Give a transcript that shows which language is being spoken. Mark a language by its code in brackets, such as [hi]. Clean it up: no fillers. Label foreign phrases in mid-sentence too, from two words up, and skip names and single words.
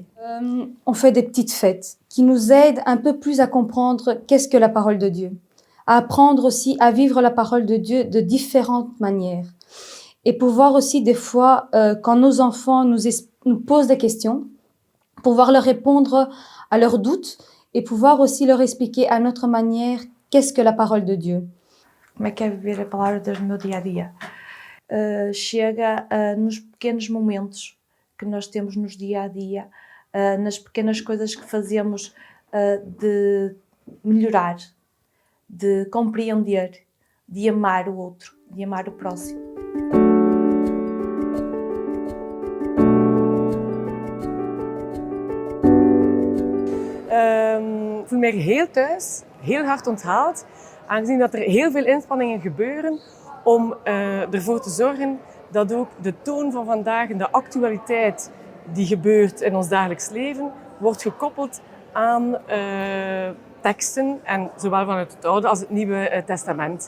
[fr] On fait des petites fêtes qui nous aident un peu plus à comprendre qu'est-ce que la parole de Dieu, à apprendre aussi à vivre la parole de Dieu de différentes manières. Et pouvoir aussi des fois, quand nos enfants nous posent des questions, pouvoir leur répondre à leurs doutes et pouvoir aussi leur expliquer à notre manière qu'est-ce que la parole de Dieu. [pt] Como é que é viver a palavra de Deus no meu dia-a-dia? Chega nos pequenos momentos que nós temos nos dia-a-dia, nas pequenas coisas que fazemos de melhorar, de compreender, de amar o outro, de amar o próximo. [nl] Ik voel me heel thuis, heel hard onthaald, aangezien dat er heel veel inspanningen gebeuren om ervoor te zorgen dat ook de toon van vandaag en de actualiteit die gebeurt in ons dagelijks leven, wordt gekoppeld aan teksten, en zowel vanuit het Oude als het Nieuwe Testament.